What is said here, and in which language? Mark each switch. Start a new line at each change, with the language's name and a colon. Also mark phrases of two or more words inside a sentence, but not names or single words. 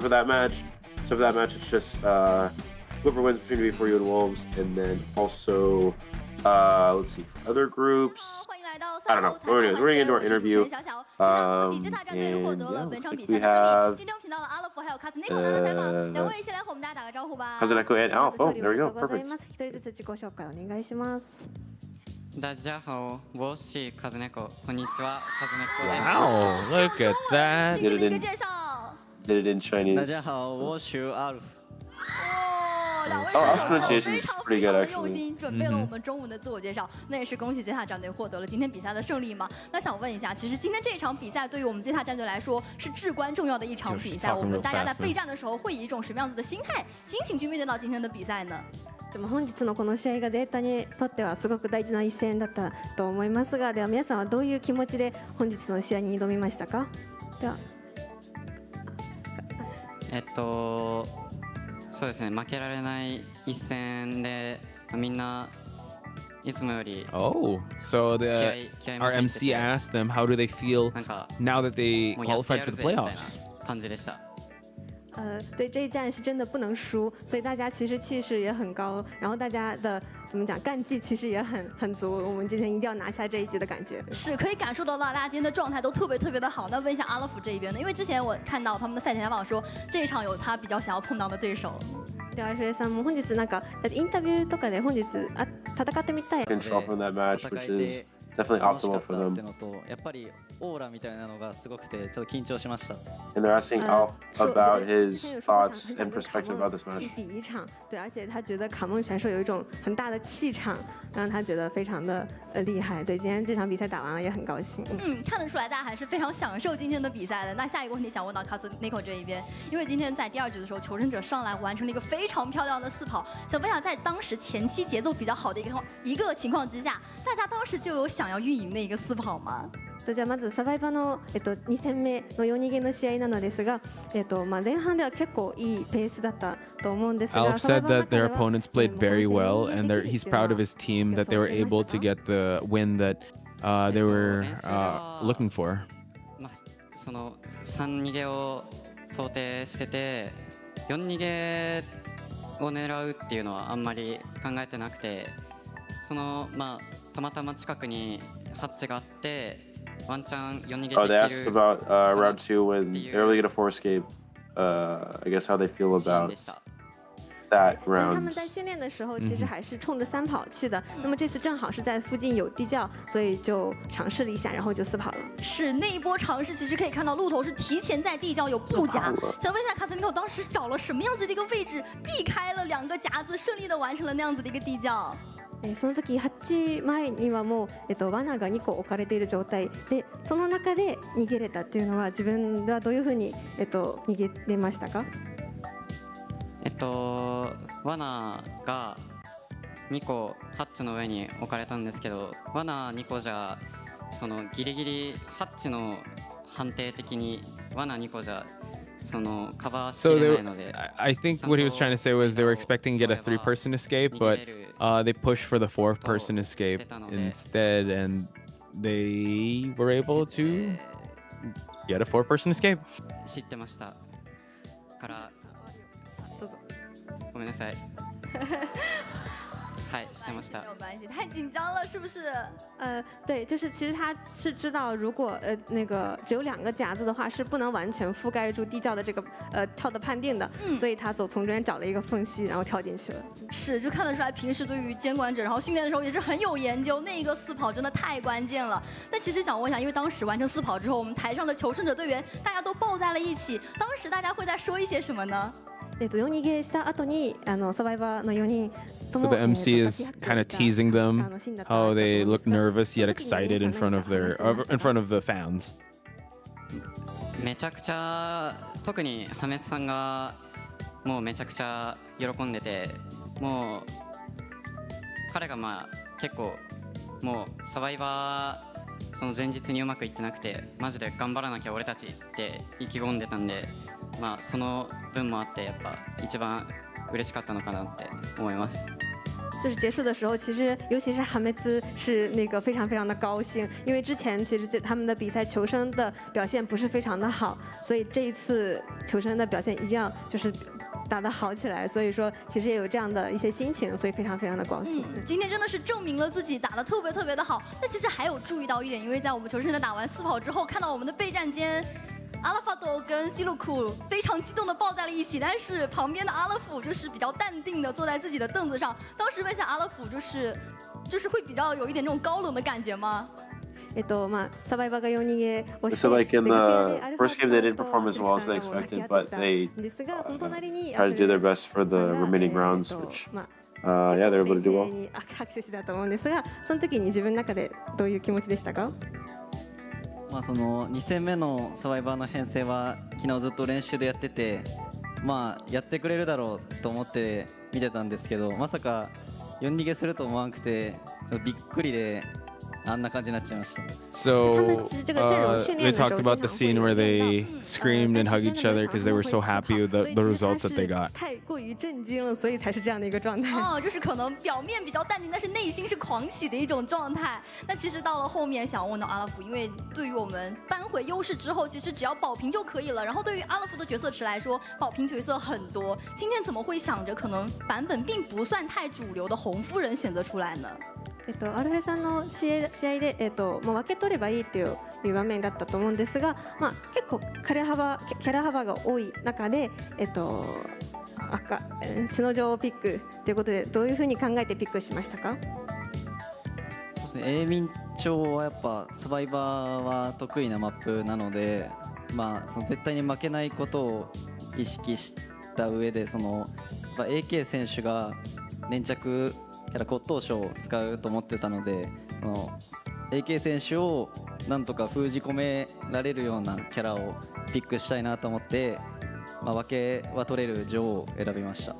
English: So for that match, it's just whoever wins between Before You and Wolves, and then also let's see, for other groups, I don't know. We're going to get into our interview. And yeah, we have Kazuneko and Alf. Oh, there we go. Perfect.
Chinese: 大家好，我是カズネコ。
Japanese: こんにちは、カズネコです。
English: Wow, look at that. Did it in Chinese.
Chinese: 大家好，我是阿鲁。两位
English: Alf's
Chinese: 选手
English: pronunciation
Chinese: 非
English: is
Chinese: 常
English: pretty
Chinese: 非常
English: good
Chinese: 的用
English: actually.
Chinese: 心，准备了我们中文的自我介绍。那也是恭喜ZETA战队获得了今天比赛的胜利嘛。那想问一下，其实今天这一场比赛对于我们ZETA战队来说是至关重要的一场比赛。我们大家在备战的时候会以一种什么样子的心情去面对到今天的比赛呢？
Japanese: でも本日のこの試合がZETAにとってはすごく大事な一戦だったと思いますが、では皆さんはどういう気持ちで本日の試合に挑みましたか？ではそうですね、負けられない一戦でみんないつもより
English: Oh, so our MC asked them how do they feel now that they qualified for the playoffs.
Japanese: 感じでした。
Chinese: 对这一战是真的不能输，所以大家其实气势也很高，然后大家的怎么讲干劲其实也很足。我们今天一定要拿下这一局的感觉，是可以感受到大家今天的状态都特别的好。那问一下阿拉夫这一边呢？因为之前我看到他们的赛前采访说，这一场有他比较想要碰到的对手。
Japanese: ではシュレさんも本日なんかインタビューとかで本日戦ってみたい。
English: Control from that match, which is definitely optimal for them.
Japanese: やっぱりオーラみたいなのがすごくてちょっと緊張しました。
English: And they're asking Alf about his thoughts and perspective about this match.
Chinese: 比一场，对，而且他觉得卡梦选手有一种很大的气场，让他觉得非常的厉害。对，今天这场比赛打完了也很高兴。看得出来大家还是非常享受今天的比赛的。那下一个问题想问到Kazuneko这一边，因为今天在第二局的时候，求生者上来完成了一个非常漂亮的4跑，想问一下，在当时前期节奏比较好的一个情况之下，大家当时就有想要运营的一个4跑吗？
Japanese: じゃあまずサバイバの2戦目の4逃げの試合なのですが、前半では結構いいペースだったと思うんですが、
English: Alf said that their opponents played very well, and he's proud of his team that they were able to get the win that they were looking for.
Japanese: その3逃げを想定してて、4逃げを狙うっていうのはあんまり考えてなくて、 そのまあたまたま近くにハッチがあってワンチャン4逃げできる。
English: Oh, they asked about round 2 when they're able to get a 4 escape. I guess how they feel about that
Chinese: 他
English: round.
Chinese: 们在训练的时候，其实还是冲着3跑去的。那么这次正好是在附近有地窖，所以就尝试了一下，然后就4跑了。是那一波尝试，其实可以看到鹿头是提前在地窖有布夹。想问一下卡斯尼口，当时找了什么样子的一个位置，避开了2个夹子，顺利的完成了那样子的一个地窖？
Japanese: その時ハッチ前にはもう、罠が2個置かれている状態で、その中で逃げれたっていうのは自分はどういうふうに、逃げれましたか？罠が2個ハッチの上に置かれたんですけど、罠2個じゃそのギリギリハッチの判定的に罠2個じゃそのカバーしきれないので。
English: I think what he was trying to say was they were expecting to get a 3-person escape, but they pushed for the 4-person escape instead, and they were able to get a 4-person escape.
Japanese: 知ってましたからごめんなさい。はい，知ってました。
Chinese: 没有关系，太紧张了，是不是？对，就是其实他是知道，如果那个只有2个夹子的话，是不能完全覆盖住地窖的这个跳的判定的，所以他从中间找了一个缝隙，然后跳进去了。是，就看得出来，平时对于监管者，然后训练的时候也是很有研究。那一个4跑真的太关键了。那其实想问一下，因为当时完成4跑之后，我们台上的求胜者队员大家都抱在了一起，当时大家会在说一些什么呢
Japanese: ？4 逃げした後にサバイバーの4人と
English: So
Japanese: も
English: the MC is kind of teasing them how they look nervous yet excited in front of the fans.
Japanese: めちゃくちゃ特にハメツさんがもうめちゃくちゃ喜んでて、もう彼がまあ結構もうサバイバーその前日にうまくいってなくてマジで頑張らなきゃ俺たちって意気込んでたんで。まあその分もあってやっぱ一番嬉しかったのかなって思います。
Chinese: 就是结束的时候，其实尤其是哈梅兹是那个非常非常的高兴，因为之前其实他们的比赛求生的表现不是非常的好，所以这一次求生的表现一定要就是打得好起来，所以说其实也有这样的一些心情，所以非常非常的高兴。今天真的是证明了自己打得特别特别的好。那其实还有注意到一点，因为在我们求生者打完4跑之后，看到我们的备战间。阿拉法多跟西鲁库非常激动地抱在了一起，但是旁边的阿拉夫就是比较淡定地坐在自己的凳子上。当时问一下阿拉夫，就是会比较有一点那种高冷的感觉吗？
Japanese: サバイバーが4逃げをして、
English: So like in the first game they didn't perform as well as they expected, but they tried to do their best for the remaining rounds, which yeah, they were able to do well.
Japanese: 拍手したと思うんですが、その時に自分の中でどういう気持ちでしたか？まあその2戦目のサバイバーの編成は昨日ずっと練習でやってて、まあやってくれるだろうと思って見てたんですけど、まさか4逃げすると思わなくてびっくりであんな感じになっちゃいました。
English: So they talked about the scene where they screamed and hugged each other because they were so happy with the results that they got.
Chinese: 太过于震惊了，所以才是这样的一个状态。哦，就是可能表面比较淡定，但是内心是狂喜的一种状态。那其实到了后面，想问到阿拉夫，因为对于我们扳回优势之后，其实只要保平就可以了。然后对于阿拉夫的角色池来说，保平角色很多。今天怎么会想着可能版本并不算太主流的红夫人选择出来呢？
Japanese: アルフレさんの試合で、分け取ればいいという場面だったと思うんですが、結構キャラ幅が多い中で、血の女王をピックということでどういうふうに考えてピックしましたか？そうですね、永民町はやっぱサバイバーは得意なマップなので、その絶対に負けないことを意識した上でAK 選手が粘着キャラ骨董賞を使うと思ってたので、AK 選手をなんとか封じ込められるようなキャラをピックしたいなと思って、分けは取れる女王を選びました。